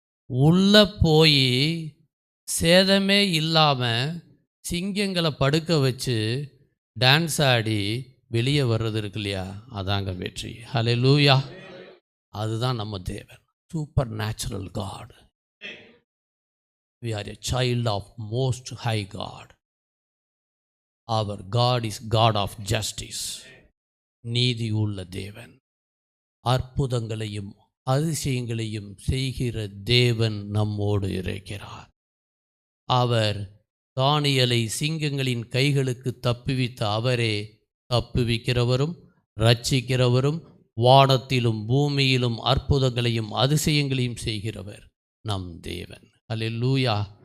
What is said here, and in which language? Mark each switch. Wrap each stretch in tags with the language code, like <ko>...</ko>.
<ta>உள்ளே போய் சேதமே இல்லாமல் சிங்கங்களை படுக்க வச்சு டான்ஸ் ஆடி வெளியே வர்றது இருக்கு இல்லையா, அதாங்க வெற்றி. ஹல்லேலூயா. அதுதான் நம்ம தேவன்,</ta> <en>Supernatural God. We are a child of most high God. Our God is God of justice.</en> <ta>நீதி உள்ள தேவன், அற்புதங்களையும் அதிசயங்களையும் செய்கிற தேவன் நம்மோடு இருக்கிறார். அவர் தானியேலை சிங்கங்களின் கைகளுக்கு தப்புவித்த அவரே தப்புவிக்கிறவரும் இரட்சிக்கிறவரும் வானத்திலும் பூமியிலும் அற்புதங்களையும் அதிசயங்களையும் செய்கிறவர் நம் தேவன். அல்லேலூயா.</ta>